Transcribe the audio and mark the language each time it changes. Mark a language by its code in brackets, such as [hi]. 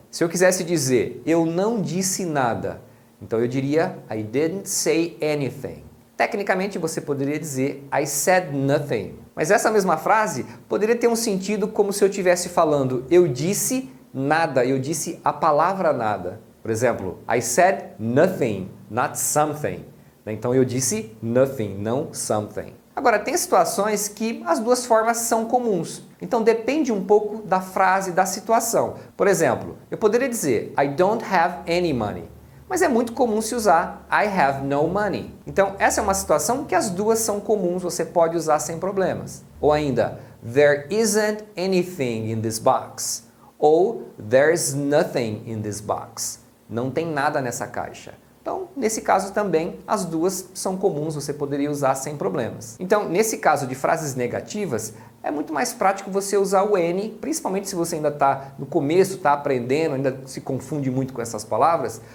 [pt] Se eu quisesse dizer, eu não disse nada, então eu diria, [en] I didn't say anything. [pt] Tecnicamente você poderia dizer, [en] I said nothing. [pt] Mas essa mesma frase poderia ter um sentido como se eu estivesse falando, eu disse nada, eu disse a palavra nada. Por exemplo, [en] I said nothing, not something. [pt] Então eu disse nothing, não something. Agora, tem situações que as duas formas são comuns. Então depende um pouco da frase, da situação. Por exemplo, eu poderia dizer, [en] I don't have any money. [pt] Mas é muito comum se usar [en] I have no money. [pt] Então essa é uma situação que as duas são comuns, você pode usar sem problemas. Ou ainda, [en] there isn't anything in this box. Ou there's nothing in this box. [pt] Não tem nada nessa caixa. Então, nesse caso também, as duas são comuns, você poderia usar sem problemas. Então, nesse caso de frases negativas, é muito mais prático você usar o any, principalmente se você ainda está no começo, está aprendendo, ainda se confunde muito com essas palavras.